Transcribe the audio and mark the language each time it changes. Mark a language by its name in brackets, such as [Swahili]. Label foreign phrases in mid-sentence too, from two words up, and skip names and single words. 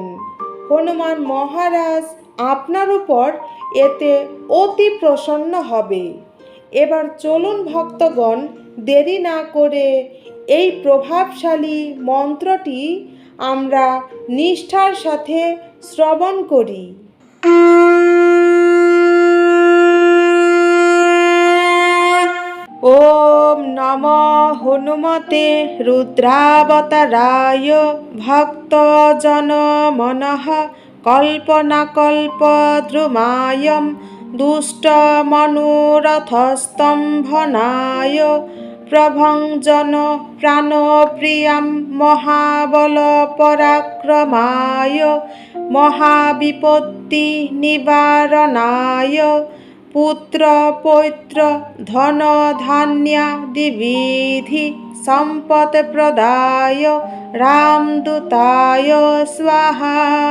[Bangla] হনুমান মহারাজ আপনার উপর এতে অতি প্রসন্ন হবে। এবার চলুন ভক্তগণ, দেরি না করে এই প্রভাবশালী মন্ত্রটি আমরা নিষ্ঠার সাথে শ্রবণ করি। [Sanskrit] ওম নমঃ হনুমতে রুদ্রাবতারায় ভক্তজন মনঃ কল্পনাকল্পদ্রুমায়ম দুষ্টমনোরথস্তম্ভনায় প্রভঞ্জন প্রাণপ্রিয়াম মহাবল পরাক্রমায় মহাবিপত্তি নিবারণায় পুত্র পৌত্র ধন ধান্যাদিবিধি সম্পদ প্রদায় রামদূতায় স্বাহা।